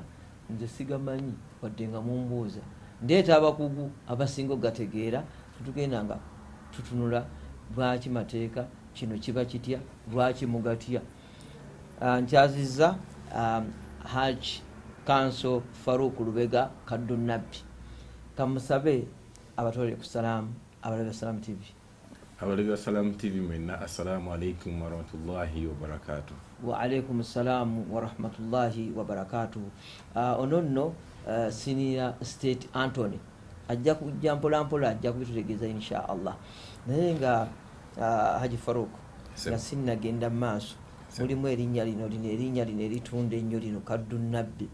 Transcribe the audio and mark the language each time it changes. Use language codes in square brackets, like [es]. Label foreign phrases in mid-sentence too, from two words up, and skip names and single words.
[lg] Nze sigamanyi wadde nga mumbuuza. Ndeeta abakugu abasinga okugategeera tugenda nga tutunula lwaki mateeka kino kiba kitya lwaki mugatya. Nkyazizza Hajj Council Farouk Lubega Kadunabbi. Kamusabe abatole ku Salam abalabe Salam TV. Abalabe Salam TV mwenna [ar] السلام عليكم ورحمة الله وبركاته. وعليكم السلام ورحمة الله وبركاته. [lg] Ononno Senior State Anthony ajja kujja mpolampola ajja kubitutegeeza [ar] إن شاء الله. [lg] Naye nga Haji Farouk nga sinnagenda maaso mulimu erinnya lino eritunda ennyo lino Kadunabbi.